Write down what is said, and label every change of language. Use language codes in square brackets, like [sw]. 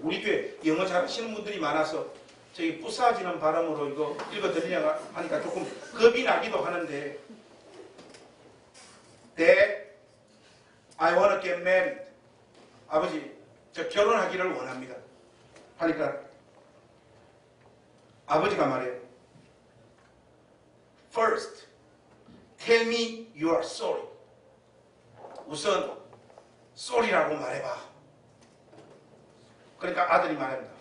[ko] 우리 교회 영어 잘하시는 분들이 많아서 저희 부사지는 발음으로 이거 읽어드리려고 하니까 조금 겁이 나기도 하는데 [en] Dad, I want to get married. [ko] 아버지, 저 결혼하기를 원합니다. 하니까 아버지가 말해요. [en] First, tell me you are sorry. [ko] 우선 sorry라고 말해봐. 그러니까 아들이 말합니다.